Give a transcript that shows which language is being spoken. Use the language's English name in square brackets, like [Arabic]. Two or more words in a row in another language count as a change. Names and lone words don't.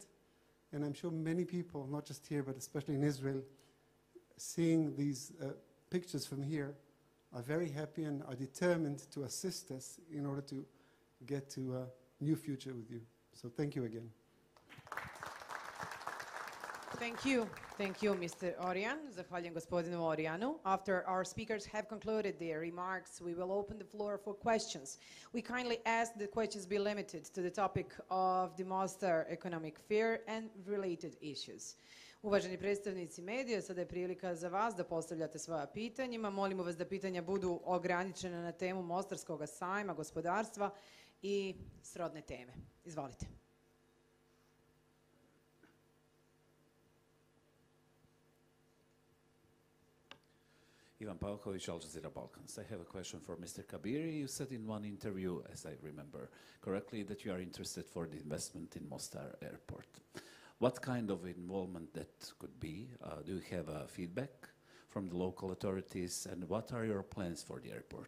[English] And I'm sure many people, not just here, but especially in Israel, seeing these pictures from here, are very happy and are determined to assist us in order to get to a new future with you. So thank you again. Thank you, Mr. Orijan. [Croatian] Zahvaljujem gospodinu Orijanu. [English] After our speakers have concluded their remarks, we will open the floor for questions. We kindly ask that questions be limited to the topic of the Mostar Economic Fair and related issues. [Croatian] Uvaženi predstavnici medija, sada je prilika za vas da postavljate svoja pitanjima. Molimo vas da pitanja budu ograničena na temu Mostarskog sajma, gospodarstva i srodne teme. Izvolite. Ivan Pavković, Al Jazeera Balkans. [English] I have a question for Mr. Kabiri. You said in one interview, as I remember correctly, that you are interested for the investment in Mostar Airport. What kind of involvement that could be? Do you have feedback from the local authorities, and what are your plans for the airport?